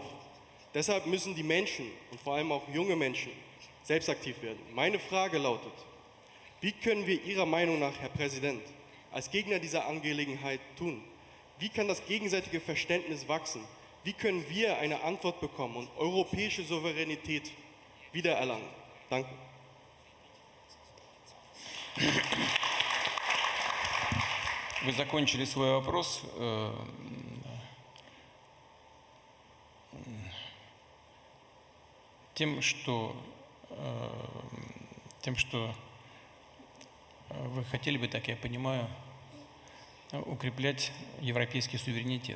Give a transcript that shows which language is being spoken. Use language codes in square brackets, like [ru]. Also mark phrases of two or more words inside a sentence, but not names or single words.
[de] Deshalb müssen die Menschen und vor allem auch junge Menschen selbst aktiv werden. Meine Frage lautet: Wie können wir Ihrer Meinung nach, Herr Präsident, als Gegner dieser Angelegenheit tun? Wie kann das gegenseitige Verständnis wachsen? Wie können wir eine Antwort bekommen und europäische Souveränität wiedererlangen? Danke. [ru] Вы закончили свой вопрос тем, что вы хотели бы, так я понимаю, укреплять европейский суверенитет.